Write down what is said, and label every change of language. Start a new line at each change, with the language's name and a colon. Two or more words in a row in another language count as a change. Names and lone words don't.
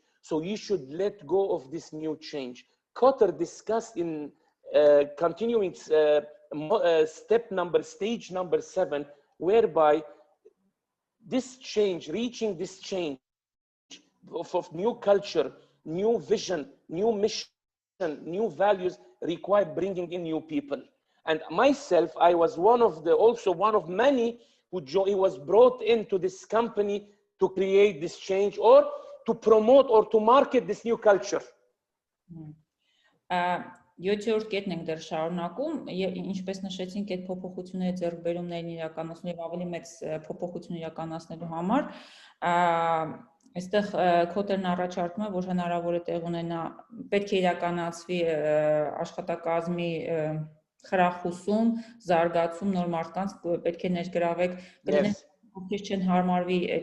English: So you should let go of this new change. Kotter discussed in continuing stage number 7, whereby this change, reaching this change of new culture, new vision, new mission, new values require bringing in new people. And myself, I was also one of many who was brought into this company to create this change or to promote or to market this new culture.
Armenian: 7-րդ կետն ենք դեռ շարունակում, ինչպես նշեցինք, այդ փոփոխությունների ձեռքբերումներն իրականացնելու եւ ավելի մեծ փոփոխություն իրականացնելու համար, այստեղ Քոթերն առաջարկում է, որ հնարավոր է տեղ ունենա, պետք է իրականացվի աշխատակազմի խրախուսում, զարգացում, նոր մարդկանց պետք է ներգրավեք, ովքեր չեն հարմարվի այդ